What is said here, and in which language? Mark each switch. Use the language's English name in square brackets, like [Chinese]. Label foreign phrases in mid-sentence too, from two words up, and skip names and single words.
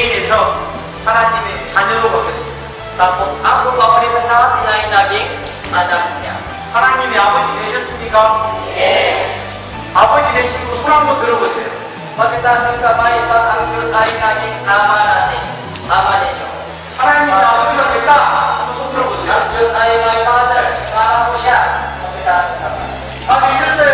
[Korean] 통해서 하나님의 자녀로 바뀌었습니다. [Filipino] Tapos ang pagpapalit sa atin ay naging anak niya. [Korean] 하나님의 아버지 되셨습니까? [English] Yes! [Korean] 아버지 되시고 손 한번 들어보세요. [Filipino] Pagkitaas ng kamay pag ang Diyos ay naging ama natin. Ama ninyo. [Korean] 하나님의 아버지가 됐다. 한번 손 들어보세요. [Filipino] Ang Diyos ay [English] my father. [Filipino] Para po siya. Pagkitaas ng kamay. [Korean] 다 되셨어요?